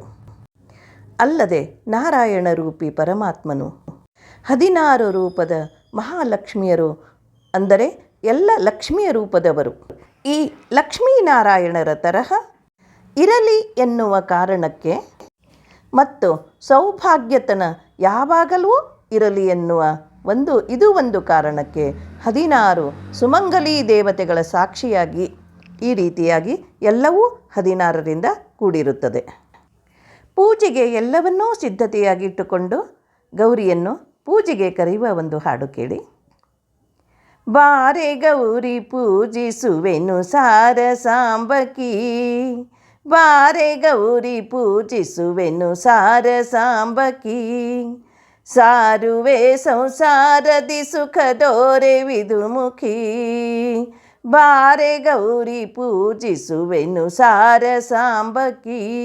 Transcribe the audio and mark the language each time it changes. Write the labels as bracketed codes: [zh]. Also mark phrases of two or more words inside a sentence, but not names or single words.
[kn] ಅಲ್ಲದೆ ನಾರಾಯಣ ರೂಪಿ ಪರಮಾತ್ಮನು 16 ರೂಪದ ಮಹಾಲಕ್ಷ್ಮಿಯರು, ಅಂದರೆ ಎಲ್ಲ ಲಕ್ಷ್ಮಿಯ ರೂಪದವರು ಈ ಲಕ್ಷ್ಮೀನಾರಾಯಣರ ತರಹ ಇರಲಿ ಎನ್ನುವ ಕಾರಣಕ್ಕೆ ಮತ್ತು ಸೌಭಾಗ್ಯತನ ಯಾವಾಗಲೂ ಇರಲಿ ಎನ್ನುವ ಒಂದು ಕಾರಣಕ್ಕೆ 16 ಸುಮಂಗಲಿ ದೇವತೆಗಳ ಸಾಕ್ಷಿಯಾಗಿ ಈ ರೀತಿಯಾಗಿ ಎಲ್ಲವೂ 16ರಿಂದ ಕೂಡಿರುತ್ತದೆ. ಪೂಜೆಗೆ ಎಲ್ಲವನ್ನೂ ಸಿದ್ಧತೆಯಾಗಿಟ್ಟುಕೊಂಡು ಗೌರಿಯನ್ನು ಪೂಜೆಗೆ ಕರೆಯುವ ಒಂದು ಹಾಡು ಕೇಳಿ. ಬಾರೆ ಗೌರಿ ಪೂಜಿಸುವೆನು ಸಾರ ಸಾಂಬಕಿ, ಬಾರೆ ಗೌರಿ ಪೂಜಿಸುವೆನು ಸಾರ ಸಾಂಬಕಿ, ಸಾರುವೆ ಸಂಸಾರದಿ ಸುಖದೋರೆ ವಿದುಮುಖಿ, ಬಾರೆ ಗೌರಿ ಪೂಜಿಸುವೆನು ಸಾರ ಸಾಂಬಕಿ.